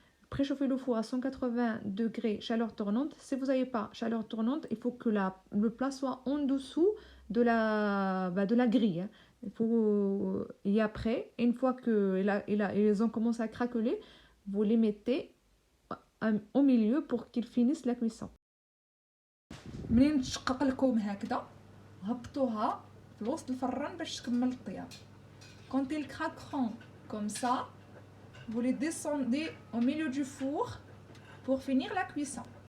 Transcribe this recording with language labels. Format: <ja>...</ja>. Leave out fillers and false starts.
<fr>Préchauffez le four à 180 degrés chaleur tournante. Si vous n'avez pas chaleur tournante, il faut que le plat soit en dessous de la grille. Il faut, et après, une fois qu'ils ont commencé à craqueler, vous les mettez au milieu pour qu'ils finissent la cuisson.</fr> <ar>منين تشقق لكم هكذا هبطوها في وسط الفران باش تكمل الطياب.</ar> <fr>Quand ils craqueront comme ça, vous les descendez au milieu du four pour finir la cuisson.</fr>